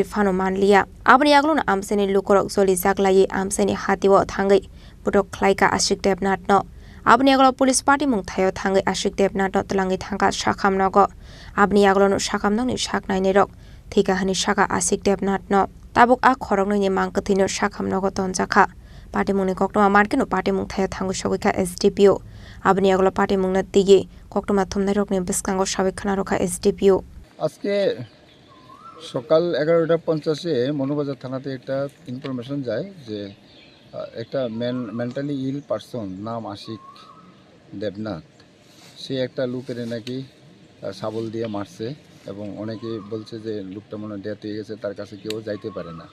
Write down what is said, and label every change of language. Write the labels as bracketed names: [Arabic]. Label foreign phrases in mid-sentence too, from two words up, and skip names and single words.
[Kok Borok] Fano Manlia Abni Yaglono Amseni Lukorok Zoli Zaklayi Amseni Hatiwo Thangai Putok Klaika Asik Debnat no Abni Yaglo [English] Police Party [Kok Borok] Mung Thayo Thangai Asik Debnat no Tlangi Thangka Shakam Nogo Abni Yaglono Shakam Noni Shaknai Nirok Thika Hani Shaka Asik Debnat no Tabuk a khorong ni mangkathino shakham nogo tonjaka party mungni koktoma markino party mung thaya thangu shogika SDPO abni aglo party mungna tigi koktoma thumnai rokni biskango shabikhana rokha SDPO [Bangla] আজকে সকাল 11:50 এ মনোবাজার থানাতে একটা ইনফরমেশন যায় যে একটা [English] mentally ill person [Bangla] নাম আশিক দেবনাথ সে একটা লোকের নাকি শাবল দিয়ে মারছে এবং অনেকে বলছে যে লোকটা মনে ডেথ হয়ে গেছে, তার কাছে কেউ যাইতে পারে না।